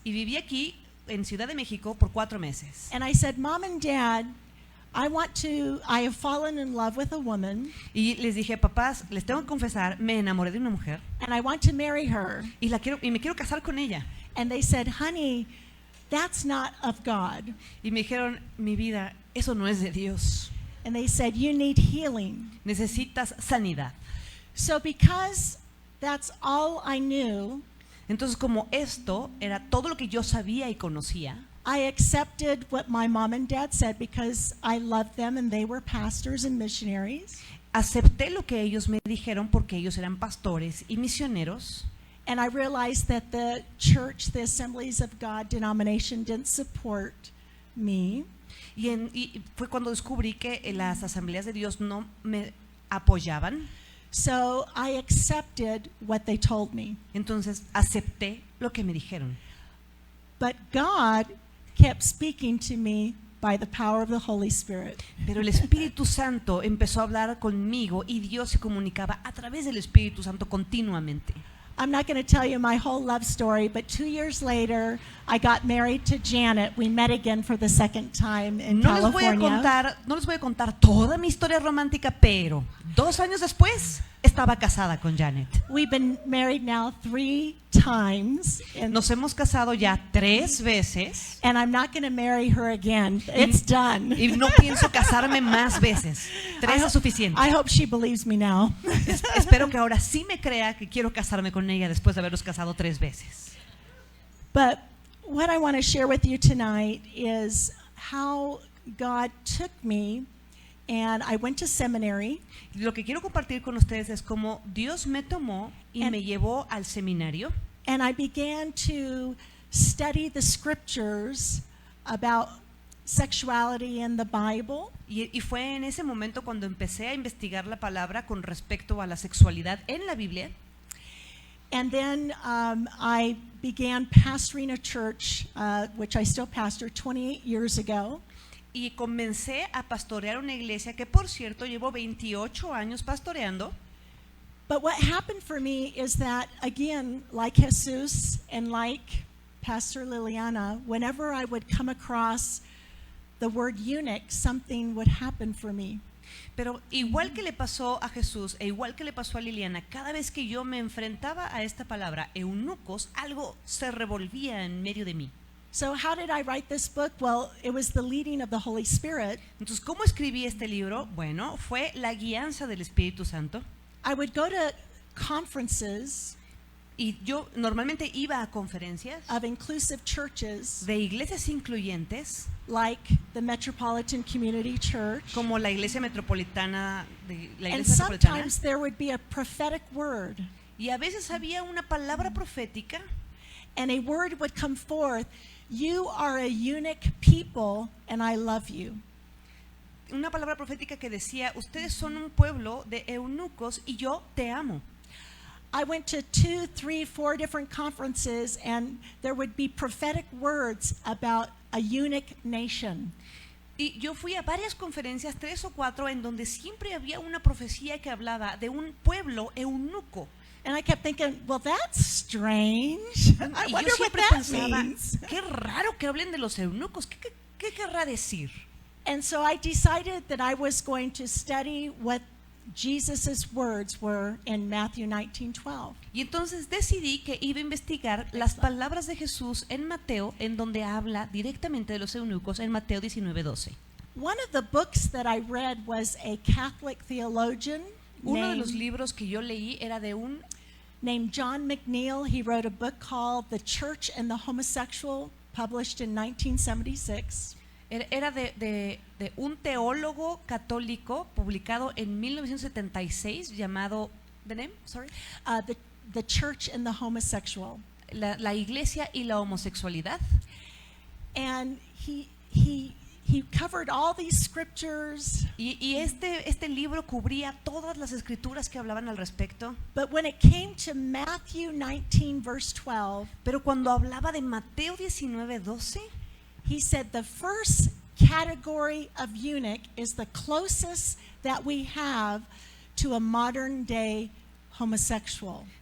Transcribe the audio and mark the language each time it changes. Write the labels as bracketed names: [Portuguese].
[Spanish] Y viví aquí en Ciudad de México por 4 meses. [English] And I said, Mom and Dad, I have fallen in love with a woman, [Spanish] Y les dije, papás, les tengo que confesar, me enamoré de una mujer [English] and I want to marry her. [Spanish] y me quiero casar con ella. [English] And they said, honey, that's not of God. [Spanish] Y me dijeron, mi vida, eso no es de Dios. [English] And they said, you need healing. [Spanish] Necesitas sanidad. [English] So because that's all I knew, [Spanish] Entonces, como esto era todo lo que yo sabía y conocía, [English] I accepted what my mom and dad said because I loved them and they were pastors and missionaries. [Spanish] acepté lo que ellos me dijeron porque ellos eran pastores y misioneros. [English] And I realized that the church, the Assemblies of God denomination, didn't support me. [Spanish] Y fue cuando descubrí que las asambleas de Dios no me apoyaban. [English] So I accepted what they told me. [Spanish] Entonces acepté lo que me dijeron. [English] But God kept speaking to me by the power of the Holy Spirit. [Spanish] Pero el Espíritu Santo empezó a hablar conmigo y Dios se comunicaba a través del Espíritu Santo continuamente. [English] I'm not going to tell you my whole love story, but 2 years later, I got married to Janet. We met again for the second time in [Spanish] No les voy a contar toda mi historia romántica, pero 2 años después estaba casada con Janet. [English] We've been married now 3 times, [Spanish] Nos hemos casado ya 3 veces [English] and I'm not going to marry her again. It's done. [Spanish] y no pienso casarme más veces. 3 es suficiente. [English] I hope she believes me now. [Spanish] Espero que ahora sí me crea que quiero casarme con ella después de habernos casado 3 veces. [English] But what I want to share with you tonight is how God took me, and I went to seminary. [Spanish] Lo que quiero compartir con ustedes es cómo Dios me tomó y [English] And- [Spanish] me llevó al seminario. [English] And I began to study the scriptures about sexuality in the Bible. [Spanish] Y fue en ese momento cuando empecé a investigar la palabra con respecto a la sexualidad en la Biblia. [English] And then I began pastoring a church, which I still pastor 28 years ago. [Spanish] Y comencé a pastorear una iglesia que, por cierto, llevo 28 años pastoreando. [English] But what happened for me is that, again, like Jesus and like Pastor Liliana, whenever I would come across the word eunuch, something would happen for me. [Spanish] Pero igual que le pasó a Jesús e igual que le pasó a Liliana, cada vez que yo me enfrentaba a esta palabra, eunucos, algo se revolvía en medio de mí. [English] So how did I write this book? Well, it was the leading of the Holy Spirit. [Spanish] Entonces, ¿cómo escribí este libro? Bueno, fue la guianza del Espíritu Santo. [English] I would go to conferences [Spanish] Y yo normalmente iba a conferencias [English] of inclusive churches [Spanish] de iglesias incluyentes, [English] like the Metropolitan Community Church. [Spanish] como la iglesia metropolitana, la [English] And [Spanish] iglesia metropolitana. [English] sometimes there would be a prophetic word, [Spanish] Y a veces había una palabra profética [English] and a word would come forth. You are a eunuch people, and I love you. [Spanish] una palabra profética que decía, ustedes son un pueblo de eunucos y yo te amo. [English] I went to 2, 3, 4 different conferences, and there would be prophetic words about a eunuch nation. [Spanish] Y yo fui a varias conferencias, 3 o 4, en donde siempre había una profecía que hablaba de un pueblo eunuco. [English] And I kept thinking, well, that's strange. I [Spanish] Y [English] wonder [Spanish] yo [English] what [Spanish] siempre [English] that [Spanish] pensaba, [English] means. [Spanish] qué raro que hablen de los eunucos, ¿qué querrá decir? [English] And so I decided that I was going to study what Jesus' words were in Matthew 19:12. [Spanish] Y entonces decidí que iba a investigar las palabras de Jesús en Mateo, en donde habla directamente de los eunucos, en Mateo 19:12. [English] One of the books that I read was a Catholic theologian [Spanish] Uno de los [English] named, [Spanish] libros que yo leí era de un [English] named John McNeil. He wrote a book called The Church and the Homosexual, published in 1976. [Spanish] Era de un teólogo católico publicado en 1976 llamado [English] the name, sorry, The Church and the Homosexual. [Spanish] la iglesia y la homosexualidad. [English] And he he covered all these scriptures. [Spanish] Y este libro cubría todas las escrituras que hablaban al respecto. [English] But when it came to Matthew 19, verse 12, [Spanish] Pero cuando hablaba de Mateo 19:12, [English] he said the first category of eunuch is the closest that we have to a modern day homosexual.